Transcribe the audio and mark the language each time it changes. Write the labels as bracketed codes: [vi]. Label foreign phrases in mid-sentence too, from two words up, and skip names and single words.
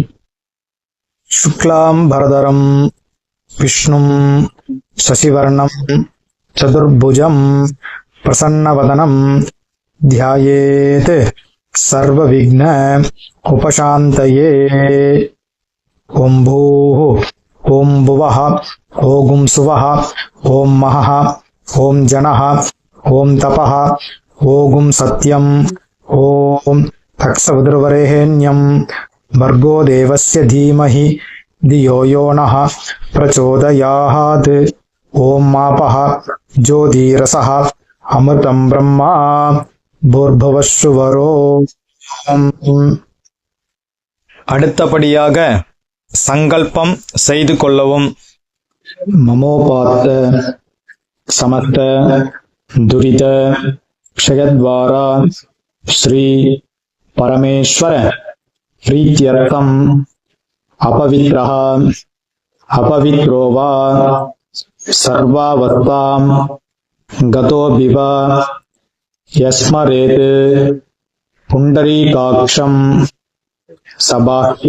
[sa] शुक्लाम्बरधरं विष्णुं शशिवर्णं चतुर्भुजं प्रसन्नवदनं ध्यायेत् सर्व विघ्न उपशान्तये. ॐ भूः ॐ भुवः ॐ स्वः ॐ महः ॐ जनः ॐ तपः ॐ सत्यम् ॐ तत्सवितुर्वरेण्यम् भर्गो देवस्य धीमहि धियो यो नः प्रचोदयात्. ओम मापः ज्योतिरसः अमृतं ब्रह्मा भूर्भुवस्सुवरो. [ta] அடுத்தபடியாக சங்கல்பம் செய்து கொள்ளவும். [sa] ममोपात्त समस्त दुरित क्षयद्वारा श्री परमेश्वर प्रीत्यर्थम अपवित्रः अपवित्रो वा सर्वावस्थां गतो विव यस्मरेत् पुण्डरीकाक्षं सबाह्य